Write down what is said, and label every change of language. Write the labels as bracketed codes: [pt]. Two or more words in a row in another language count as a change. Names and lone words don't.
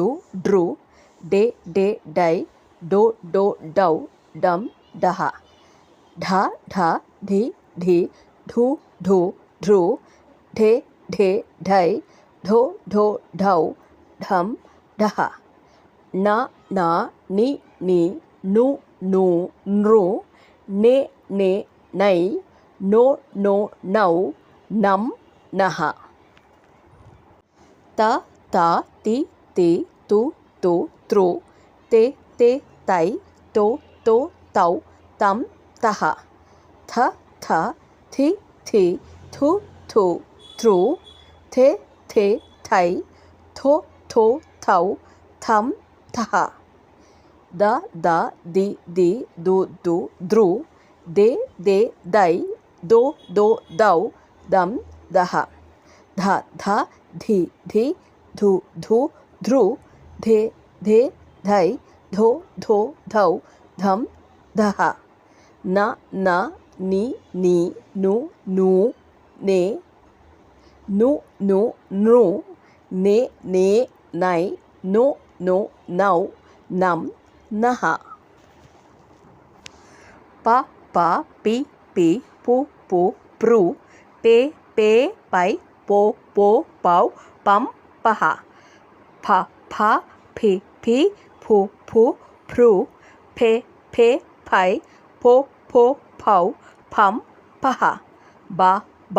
[kn] ಡ್ರು ಡೆ ಡೆ ಡೈ ಡೋ ಡೋ ಡೌ ಡಂ ಡಹ ಢ ಢ ಢಿ ಢಿ ಢು ಢು ಢೃ ಢೆ ಢೆ ಢೈ ಢೋ ಢೋ ಢೌ ಢಂ ಢಹ ಣ ನ ನಿ ನಿ ನು ನು ನೃ ನೆ ನೆ ನೈ ನೋ ನೋ ನೌ ನಂ ನಹ ತ ತ ತಿ ತಿ ತು ತು ತೃ te te ತೈ ತೋ ತೋ ತೌ ತಂ ತಹ ಥ ಥ ಥಿ ಥಿ ಥು ಥು ಥೃ ಥೆ ಥೆ ಥೈ ಥೋ ಥೋ ಥೌ ಥಂ ಥಹ ದ ದ ದಿ ದಿ ದು ದು ದ್ರು ದೆ ದೆ ದೈ ದೋ ದೋ ದೌ ದಂ ದಹ ಧ ಧ ಧಿ ಧಿ ಧು ಧು ಧೃ ಧೆ ಧೆ ಧೈ ಧೋ ಧೋ ಧೌ ಧಂ ಧಹ ನ ನ ನಿ ನಿ ನು ನು ನೆ ನು ನು ನೃ ನೆ ನೆ ನೈ ನೋ ನೋ ನೌ ನಂ ನಹ ಪ ಪ ಪಿ ಪಿ ಪು ಪು ಪ್ರು ಪೆ ಪೆ ಪೈ ಪೋ ಪೋ ಪೌ ಪಂ ಪಹ ಫ ಫ ಫಿ ಫಿ ಫು ಫು ಫ್ರು ಫೆ ಫೆ ಫೈ ಫೋ ಫೋ ಫೌ ಫಂ ಪಹ ಬ ಬ